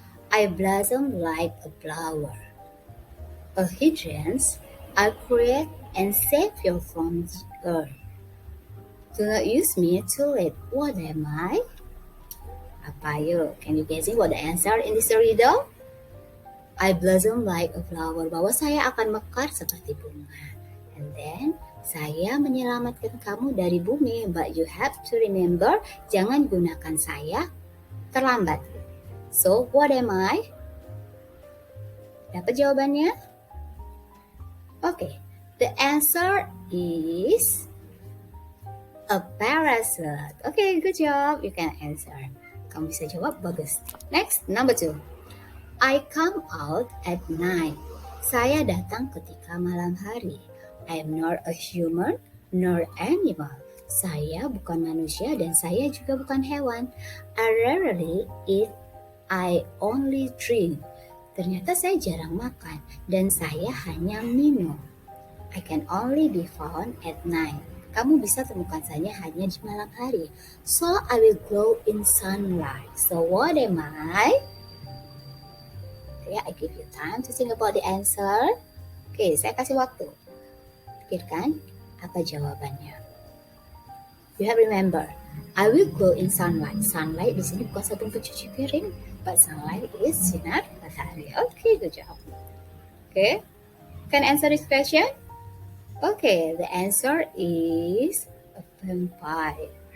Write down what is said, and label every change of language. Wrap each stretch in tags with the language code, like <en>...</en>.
<en>I blossom like a flower. A hydrants I create and save you from the earth. Do not use me too late. What am I?</en> <id>Apa yuk?</id> <en>Can you guessing what the answer in this riddle? I blossom like a flower.</en> <id>Bahwa saya akan mekar seperti bunga.</id> <en>And then,</en> <id>saya menyelamatkan kamu dari bumi.</id> <en>But you have to remember,</en> <id>jangan gunakan saya terlambat.</id> <en>So, what am I?</en> <id>Dapat jawabannya?</id> <en>Okay, the answer is a parasite. Okay, good job. You can answer.</en> <id>Kamu bisa jawab, bagus.</id> <en>Next, number 2. I come out at night.</en> <id>Saya datang ketika malam hari.</id> <en>I am not a human nor animal.</en> <id>Saya bukan manusia dan saya juga bukan hewan.</id> <en>I rarely eat. I only drink.</en> <id>Ternyata saya jarang makan dan saya hanya minum.</id> <en>I can only be found at night.</en> <id>Kamu bisa temukan saya hanya di malam hari.</id> <en>So I will glow in sunlight. So what am I? Okay, I give you time to think about the answer.</en> <id>Okay, saya kasih waktu. Pikirkan apa jawabannya.</id> <en>You have remember, I will glow in sunlight. Sunlight</en> <id>di sini bukan sabun pencuci piring,</id> <en>but sunlight is</en> <id>sinar matahari.</id> <en>Okay, good job. Okay, can answer this question? Okay, the answer is a vampire.</en>